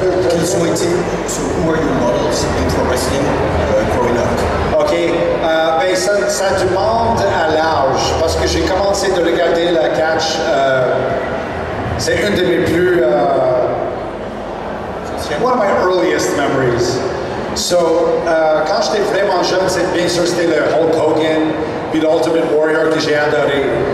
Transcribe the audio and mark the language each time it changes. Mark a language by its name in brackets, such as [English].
[French] Quels ont été, [English] so who are your models in pro wrestling growing up? OK. [French] Ben ça demande à l'âge, parce que j'ai commencé de regarder la catch. C'est une de mes plus... [English] one of my earliest memories. [French] So, quand j'étais vraiment jeune, bien sûr, c'était le Hulk Hogan, puis l'Ultimate Warrior que j'ai adoré.